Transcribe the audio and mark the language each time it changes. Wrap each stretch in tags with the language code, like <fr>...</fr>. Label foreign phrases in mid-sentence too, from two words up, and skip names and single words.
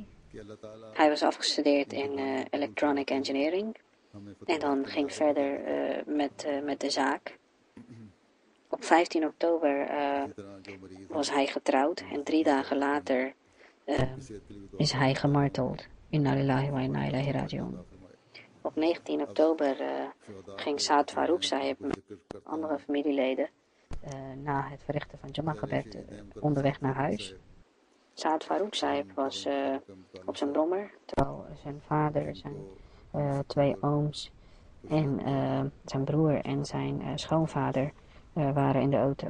<nl>Hij was afgestudeerd in</nl> <en>Electronic Engineering</en> <nl>en dan ging verder met de zaak. Op 15 oktober was hij getrouwd en 3 dagen later is hij gemarteld.</nl> <ar>إنا لله وإنا إليه راجعون.</ar> <nl>Op 19 oktober ging Saad Farooq Sahib met andere familieleden na het verrichten van Jama-gebed onderweg naar huis. Saad Farooq Sahib was op zijn brommer, terwijl zijn vader, zijn 2 ooms en zijn broer en zijn schoonvader waren in de auto.</nl>